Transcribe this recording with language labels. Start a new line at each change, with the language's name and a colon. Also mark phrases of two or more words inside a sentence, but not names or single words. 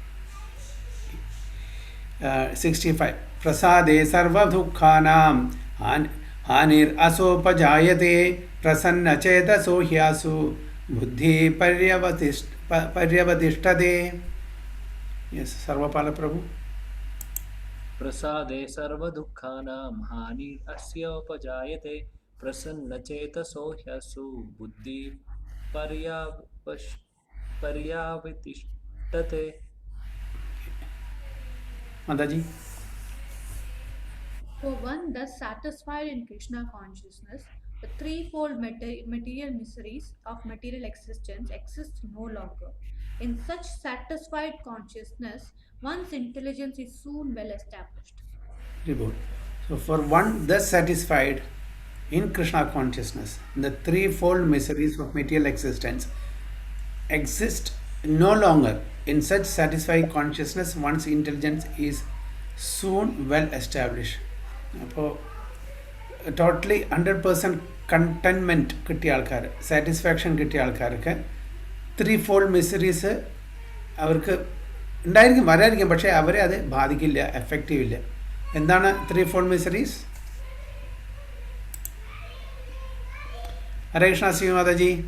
Sanskrit: 65 പ്രസാദേ സർവദുഃഖാനാം ഹാനിർ അസോപജായതേ പ്രസന്നചേതസോ ഹ്യാസു ബുദ്ധി പര്യവതിഷ്ഠതേ.
Malayalam: യെസ്, സർവപാല പ്രഭു.
Sanskrit: प्रसादे सर्वदुःखानां हानिरस्योपजायते प्रसन्नचेतसो ह्यसु बुद्धि पर्यावतिष्ठते. माताजी.
English: For one thus satisfied in Krishna consciousness, the threefold material miseries of material existence exist no longer. In such satisfied consciousness, one's intelligence is soon well established. Very good. So for one thus satisfied in Krishna consciousness, the threefold miseries of material existence exist no longer. In such satisfied consciousness, one's intelligence is soon well established.
Malayalam: അപ്പോൾ ടോട്ടലി 100% കണ്ടൻമെൻറ്റ് കിട്ടിയ ആൾക്കാർ, സാറ്റിസ്ഫാക്ഷൻ കിട്ടിയ ആൾക്കാർക്ക്
English: three-fold miseries
Malayalam: അവർക്ക് ഉണ്ടായിരിക്കും, വരായിരിക്കും, പക്ഷേ അവരെ അത് ബാധിക്കില്ല, എഫക്റ്റീവ് ഇല്ല. എന്താണ്
English: three-fold miseries?
Malayalam: ഹരേ കൃഷ്ണ ശ്രീ മാതാജി.